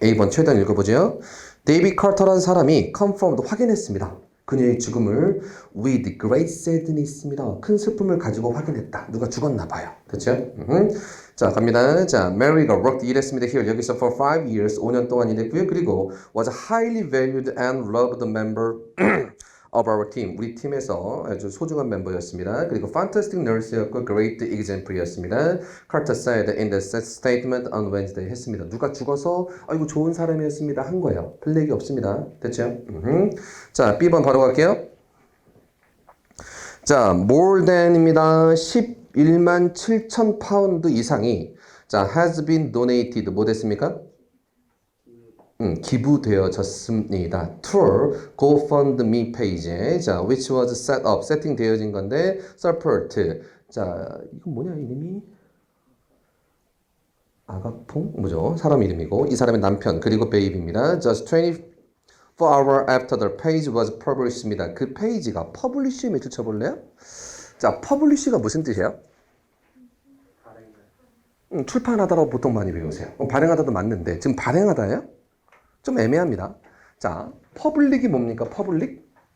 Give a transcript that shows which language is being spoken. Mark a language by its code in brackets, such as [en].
[ko] A번 최대한 읽어보죠. 데이비 카터라는 사람이 confirmed 확인했습니다. 그녀의 죽음을 [en] with great sadness입니다. [ko] 큰 슬픔을 가지고 확인했다. 누가 죽었나 봐요. 됐죠? 자, 갑니다. 자, Mary가 worked 일했습니다. Here 여기서 [en] for 5 years [ko] 5년 동안 일했고요. [en] 그리고 was a highly valued and loved member of our team. [ko] 우리 팀에서 아주 소중한 멤버였습니다. [en] 그리고 fantastic nurse였고 great example였습니다. Carter said in the statement on Wednesday 했습니다. [ko] 누가 죽어서 아이고 좋은 사람이었습니다 한 거예요. 별 얘기 없습니다. 됐죠? 자, B번 바로 갈게요. 자, more than입니다. 11만 7천 파운드 이상이 자, [en] has been donated [ko] 뭐 됐습니까? 기부되어졌습니다. to GoFundMe 페이지에 자, [en] which was set up, [ko] 세팅되어진 건데 support 자, 이건 뭐냐 이름이? 아가퐁? 뭐죠? 사람 이름이고 이 사람의 남편 그리고 베이비입니다. [en] Just 24 hours after the page was published입니다. [ko] 그 페이지가 publish에 매출 쳐볼래요? 자, publish가 무슨 뜻이에요? 출판하다라고 보통 많이 배우세요. 발행하다도 맞는데 지금 발행하다예요? 좀 애매합니다. 자, 퍼블릭이 뭡니까? 퍼블릭?